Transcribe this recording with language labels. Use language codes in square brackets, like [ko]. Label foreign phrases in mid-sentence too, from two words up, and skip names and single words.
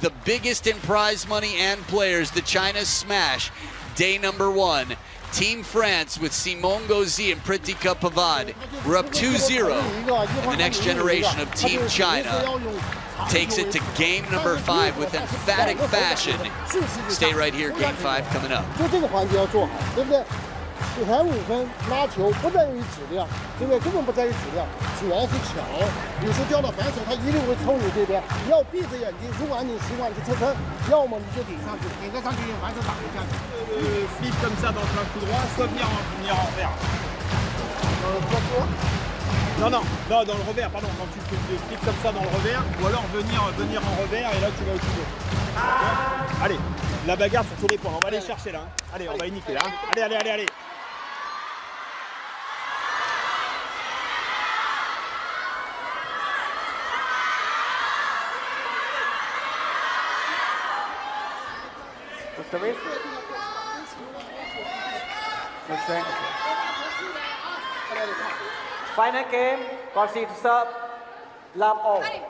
[en] The biggest in prize money and players, the China Smash, day number 1. Team France with Simon Gauzy and Prithika Pavade. We're up 2-0, and the next generation of Team China takes it to game number 5 with emphatic fashion. Stay right here, game 5 coming up. [zh] 4 台5分拉球不在于质量，对不对？根本不在于质量，主要是巧。有时候掉到反手，他一定会抽你这边。你要闭着眼睛，如果按你习惯去侧身，要么你就顶上去，顶着上去用反手打一下。 [fr] Flip comme ça dans un coup droit, soit venir en revers. Non, dans le revers, pardon. Quand tu flippes comme ça dans le revers, ou alors venir en revers et là tu vas au couteau. Allez, la bagarre sur tous les points. On va aller chercher là. Allez, on va y niquer là. Allez. Service. [en] Final game, Gauzy to serve, love all.